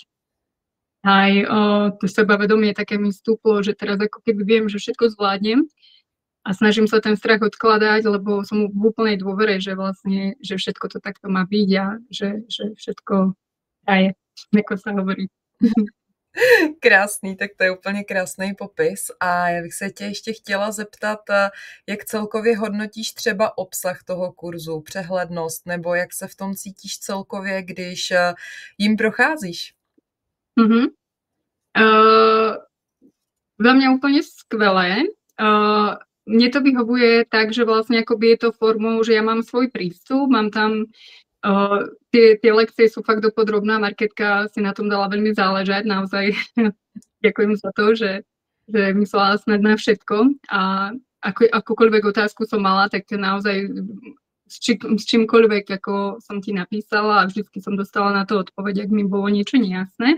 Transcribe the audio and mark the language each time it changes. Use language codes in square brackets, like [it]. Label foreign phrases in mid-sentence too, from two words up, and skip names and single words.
[sk] Aj to sebavedomie také mi stúplo, že teraz ako keby viem, že všetko zvládnem a snažím sa ten strach odkladať, lebo som v úplnej dôvere, že vlastne, že všetko to takto má byť a že všetko je, ako sa hovorí. [cs] Krásný, tak to je úplně krásný popis a já bych se tě ještě chtěla zeptat, jak celkově hodnotíš třeba obsah toho kurzu, přehlednost, nebo jak se v tom cítíš celkově, když jim procházíš? [sk] Za mňa úplne skvelé. Mne to vyhovuje tak, že vlastne akoby je to formou, že ja mám svoj prístup, mám tam tie lekcie sú fakt dopodrobná, Marketka si na tom dala veľmi záležať, naozaj ďakujem za to, že myslela snad na všetko a akúkoľvek otázku som mala, tak naozaj s čímkoľvek, ako som ti napísala a vždycky som dostala na to odpoveď, ak mi bolo niečo nejasné.